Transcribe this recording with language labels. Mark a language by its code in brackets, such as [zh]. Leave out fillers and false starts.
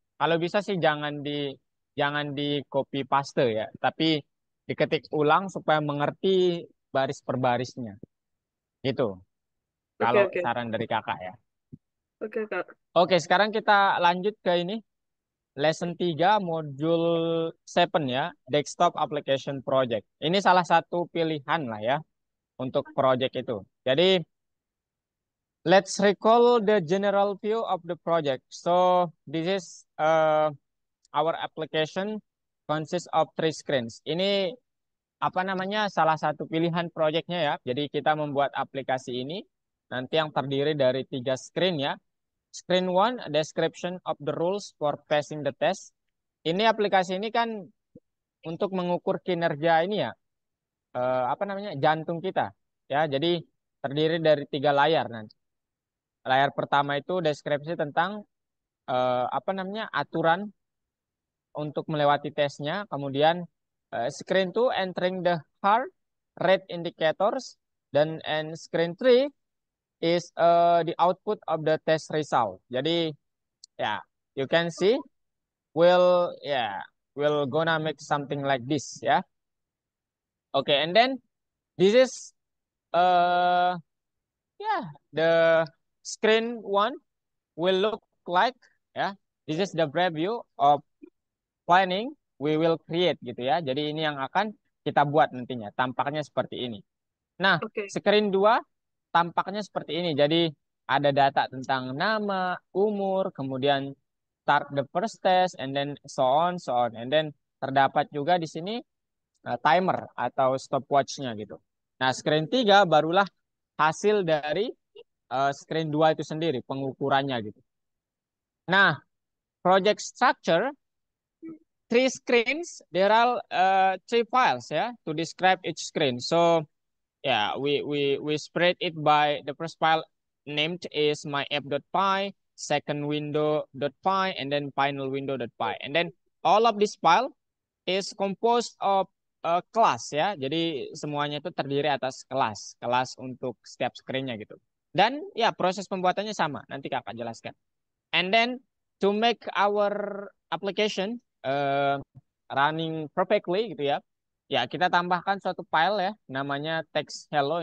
[id] kalau bisa sih jangan di copy paste ya, tapi diketik ulang supaya mengerti baris per barisnya. Gitu. Oke, Kalau oke. saran dari kakak ya. Oke, Kak. Oke, sekarang kita lanjut ke ini. Lesson 3 modul 7 ya, [en] Desktop Application Project. [id] Ini salah satu pilihan lah ya untuk project itu. [en] Jadi, let's recall the general view of the project. So, this is our application consists of three screens. [id] Ini apa namanya salah satu pilihan projectnya ya. Jadi kita membuat aplikasi ini nanti yang terdiri dari tiga screen ya. [en] Screen one, description of the rules for passing the test. [id] Ini aplikasi ini kan untuk mengukur kinerja ini ya, apa namanya jantung kita ya. Jadi terdiri dari tiga layar nanti. Layar pertama itu deskripsi tentang apa namanya aturan untuk melewati tesnya. Kemudian [en] screen 2 entering the heart rate indicators, dan and screen 3 is the output of the test result. Jadi ya, you can see we'll gonna make something like this ya. Okay, and then this is uh yeah, the screen one will look like ya. This is the preview of planning we will create [id] gitu ya. Jadi ini yang akan kita buat nantinya. Tampaknya seperti ini. Nah, Oke. screen 2 tampaknya seperti ini. Jadi ada data tentang nama, umur, kemudian [en] start the first test, and then so on. And then [id] terdapat juga di sini timer atau stopwatch-nya gitu. Nah, screen 3 barulah hasil dari screen 2 itu sendiri, pengukurannya gitu. Nah, [en] project structure three screens, there are three files yeah to describe each screen. So yeah, we spread it by the first file named is my app.py, second window.py, and then final window.py. And then all of this file is composed of a class [id] ya. Jadi semuanya itu terdiri atas kelas, kelas untuk setiap screennya gitu. Dan ya proses pembuatannya sama, nanti kakak jelaskan. [en] And then to make our application running perfectly [id] gitu ya, ya kita tambahkan suatu file ya, namanya text hello.